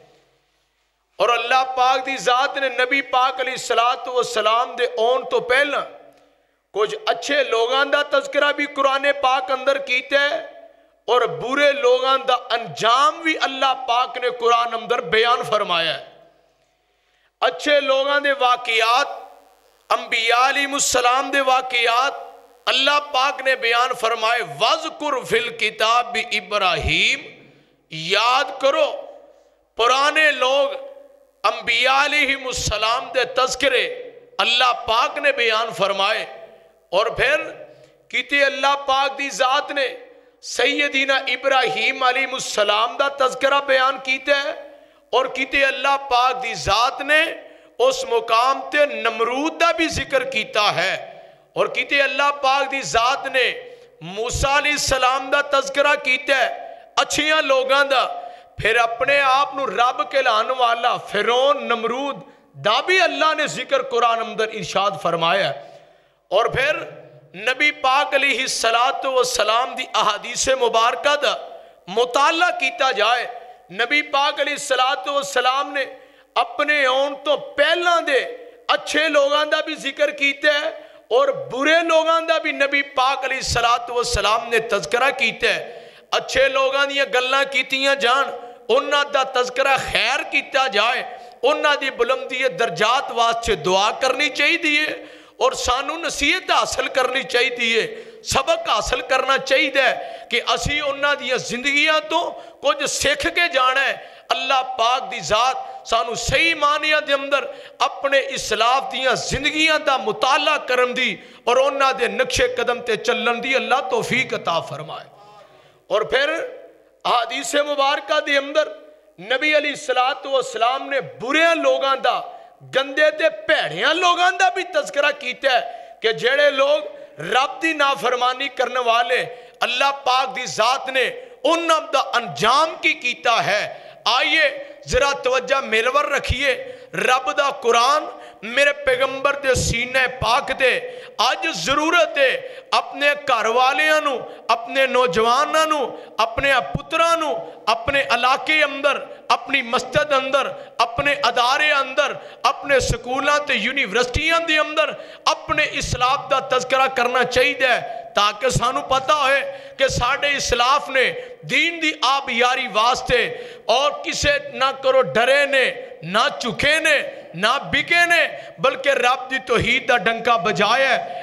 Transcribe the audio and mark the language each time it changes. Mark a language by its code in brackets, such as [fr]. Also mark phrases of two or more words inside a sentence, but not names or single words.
[pa] اور اللہ پاک دی ذات نے نبی پاک علیہ السلام دے اون تو پہلا کچھ اچھے لوگاں دا تذکرہ بھی قرآن پاک اندر کیتا ہے، اور برے لوگاں دا انجام بھی اللہ پاک نے قرآن اندر بیان فرمایا ہے۔ اچھے لوگاں دے واقعات، انبیاء علیہ السلام دے واقعات اللہ پاک نے بیان فرمائے، [ar] وَذْكُرْ فِي الْكِتَابِ [pa] ابراہیم، یاد کرو پرانے لوگ انبیاء علیہ السلام دے تذکرے اللہ پاک نے بیان فرمائے، اور پھر کیتے اللہ پاک دی ذات نے سیدنا ابراہیم علیہ السلام دا تذکرہ بیان کیتا ہے، اور کیتے اللہ پاک دی ذات نے اس مقام تے نمرود دا بھی ذکر کیتا ہے، اور کیتے اللہ پاک دی ذات نے موسیٰ علیہ السلام دا تذکرہ کیتا ہے اچھیاں لوگاں دا، پھر اپنے آپ نو رب کہلان والا فرعون نمرود دا بھی اللہ نے ذکر قرآن اندر ارشاد فرمایا ہے۔ اور پھر نبی پاک علیہ السلام دی احادیث مبارکہ دا مطالعہ کیتا جائے، نبی پاک علیہ السلام نے اپنے اون تو پہلا دے اچھے لوگاں دا بھی ذکر کیتا ہے، اور برے لوگاں دا بھی نبی پاک علیہ السلام نے تذکرہ کیتا ہے۔ اچھے لوگاں دیا گلاں کیتیاں جان، انہاں دا تذکرہ خیر کیتا جائے، انہاں دی بلندی درجات واسطے دعا کرنی چاہیے، اور سانو نصیحت حاصل کرنی چاہیے، سبق حاصل کرنا چاہیے کہ اسی انہاں دیا زندگیاں تو کچھ سکھ کے جانا ہے۔ اللہ پاک دی ذات سانو صحیح معنیاں دے اندر اپنے اسلاف دیاں زندگیاں دا مطالعہ کرن دی، اور انہاں دے نقش قدم تے چلن دی اللہ توفیق عطا فرمائے۔ اور پھر حدیث مبارکہ دے اندر نبی علیہ السلام نے برے لوگاں دا، گندے تے پیڑیاں لوگاں دا بھی تذکرہ کیتا ہے کہ جڑے لوگ رب دی نافرمانی کرنے والے، اللہ پاک دی ذات نے انہاں دا انجام کی کیتا ہے۔ آئیے ذرا توجہ میرور رکھیے، رب دا قرآن میرے پیغمبر دے سینہ پاک دے آج ضرورت ہے اپنے گھر والیاں، اپنے نوجوانوں، اپنے پترانوں، اپنے علاقے اندر، اپنی مسجد اندر، اپنے ادارے اندر، اپنے سکولاں تے یونیورسٹیاں دے اندر اپنے اسلاف دا تذکرہ کرنا چاہیے، تاکہ سانو پتہ ہوئے کہ ساڑھے اسلاف نے دین دی آب یاری واسطے اور کسے نہ کرو ڈرے نے، نہ چکے نے، نہ بکے نے، بلکہ رب دی توحید دا ڈنکا بجایا ہے۔